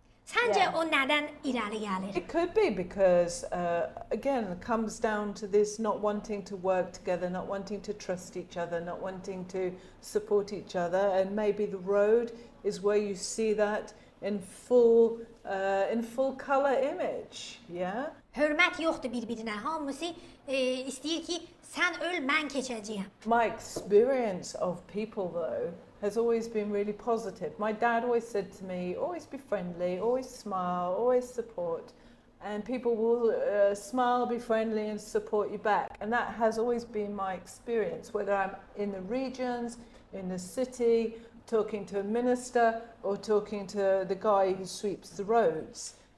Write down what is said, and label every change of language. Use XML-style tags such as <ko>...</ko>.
<az>Səncə o nədən irəli gəlir?</az> <en>It could be because, again, it comes down to this not wanting to work together, not wanting to trust each other, not wanting to support each other, and maybe the road is where you see that in full color image, yeah?</en> <az>Hörmət yoxdur bir-birinə. Hamısı istəyir ki, sən öl, mən keçəcəyəm.</az> <en>My experience of people, though, has always been really positive. My dad always said to me, always be friendly, always smile, always support. And people will smile, be friendly and support you back. And that has always been my experience, whether I'm in the regions, in the city, talking to a minister or talking to the guy who sweeps the roads.</en>